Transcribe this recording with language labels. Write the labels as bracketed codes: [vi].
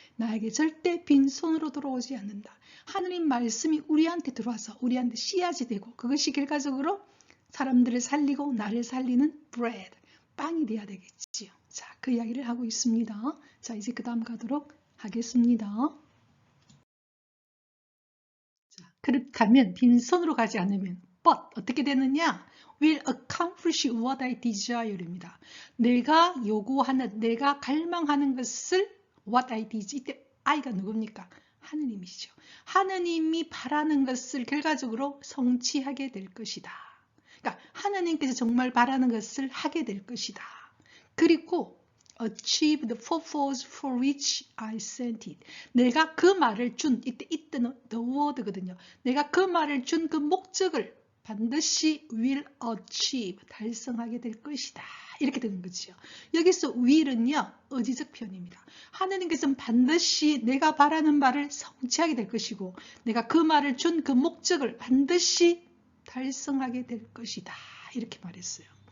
[ko] 나에게 절대 빈손으로 돌아오지 않는다. 하느님 말씀이 우리한테 들어와서 우리한테 씨앗이 되고 그것이 결과적으로 사람들을 살리고 나를 살리는 bread, 빵이 돼야 되겠지요. 자, 그 이야기를 하고 있습니다. 자, 이제 그 다음 가도록 하겠습니다. 자, 그렇게 가면 빈손으로 가지 않으면 but 어떻게 되느냐? [en] will accomplish what I desire입니다. [ko] 내가 요구하는, 내가 갈망하는 것을 [en] what I desire. [ko] 이때 I가 누굽니까? 하느님이시죠. 하느님이 바라는 것을 결과적으로 성취하게 될 것이다. 그러니까 하느님께서 정말 바라는 것을 하게 될 것이다. 그리고 [en] achieve the purpose for which I sent it. [ko] 내가 그 말을 준, 이때는 the word거든요. 내가 그 말을 준 그 목적을 반드시 [en] will achieve, [ko] 달성하게 될 것이다. 이렇게 되는 거죠. 여기서 will은요, 의지적 표현입니다. 하느님께서는 반드시 내가 바라는 바를 성취하게 될 것이고, 내가 그 말을 준 그 목적을 반드시 달성하게 될 것이다. 이렇게 말했어요.